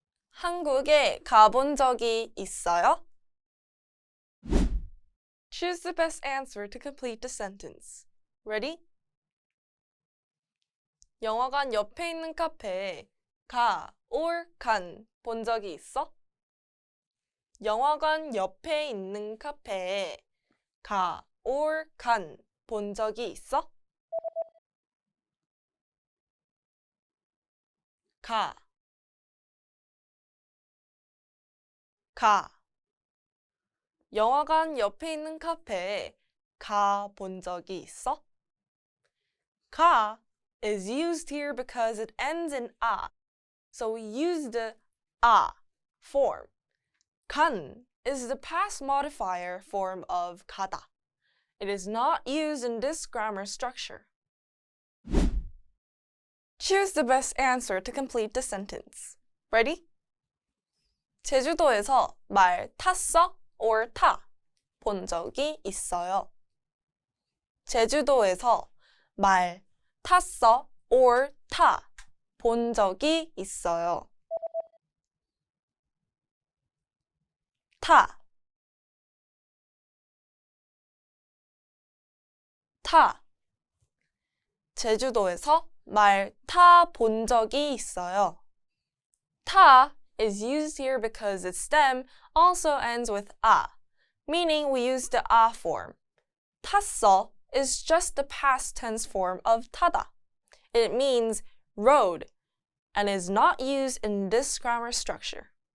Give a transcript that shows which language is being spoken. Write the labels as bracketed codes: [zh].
[ko] 한국에 가본 적이 있어요? [en] Choose the best answer to complete the sentence. Ready? [ko] 영화관 옆에 있는 카페에 가 or 간 본 적이 있어? 영화관 옆에 있는 카페에 가 or 간 본 적이 있어? 가 영화관 옆에 있는 카페에 가 본 적이 있어? [en] 가 is used here because it ends in a, so we use the a form. 간 is the past modifier form of 가다. It is not used in this grammar structure. Choose the best answer to complete the sentence. Ready? [ko] 제주도에서 말 탔어 or 타 본 적이 있어요. 제주도에서 말 탔어 or 타 본 적이 있어요. 타 제주도에서 말 타 본 적이 있어요. [en] 타 is used here because its stem also ends with a, meaning we use the a form. 탔어 is just the past tense form of 타다. It means rode and is not used in this grammar structure.